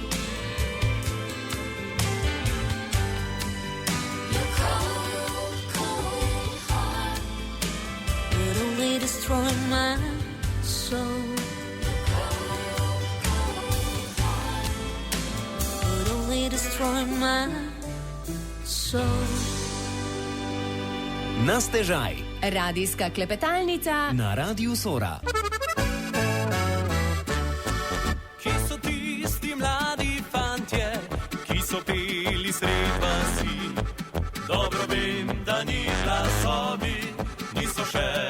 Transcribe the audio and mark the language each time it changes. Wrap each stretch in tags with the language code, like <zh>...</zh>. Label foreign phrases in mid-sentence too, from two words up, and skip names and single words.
<en>Your cold, cold heart would only destroy my soul. Would only destroy my soul.</en> <sl>Na stežaj. radijska klepetalnica Na Radiu Sora. Kje so tisti mladi fantje, ki so peli sred vasi? Dobro vem, da ni glasovi, niso še</sl>